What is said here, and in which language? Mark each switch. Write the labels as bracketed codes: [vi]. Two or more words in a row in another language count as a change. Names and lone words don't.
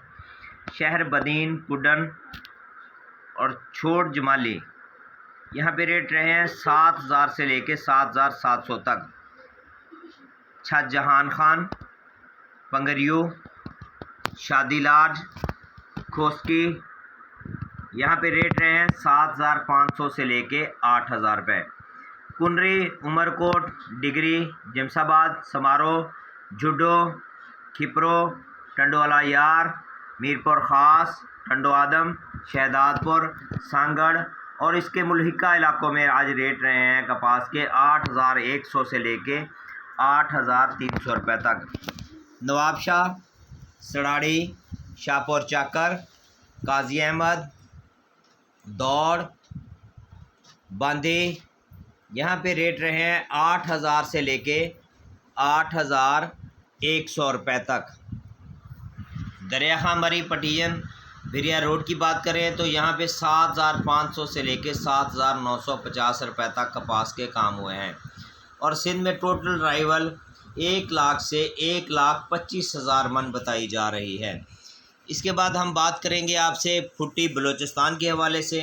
[ur] شہر بدین، کڈن اور چھوٹ جمالی، یہاں پہ ریٹ رہے ہیں 7000 سے لیکے 7700 تک. शाहजहान खान, पंगरियो, शादीलाज, खोस्की, یہاں پہ ریٹ رہے ہیں 7500 سے لیکے 8000 روپے. कुनरी, उमरकोट, डिगरी, जमसाबाद, समारो, जुडो, खिपरो, टंडोवाला यार, मीरपुर ख़ास, टंडो आदम, शहदादपुर, सांगड़ اور اس کے ملحقہ علاقوں میں آج ریٹ رہے ہیں کپاس کے 8100 سے لیکے 8300 روپے تک. नवाबशाह, सड़ाड़ी, शाहपुर चाकर, काजी अहमद, दौड़, बांदी, یہاں پہ ریٹ رہے ہیں 8000 سے لیکے 8100 روپے تک. دریا خان مری، پٹیان، بھریا روڈ کی بات کریں تو یہاں پہ 7500 سے لیکے 7950 روپے تک کپاس کے کام ہوئے ہیں. اور سندھ میں [en] total arrival [ur] 1 لاکھ سے 1,25,000 من بتائی جا رہی ہے. اس کے بعد ہم بات کریں گے آپ سے پھٹی بلوچستان کے حوالے سے.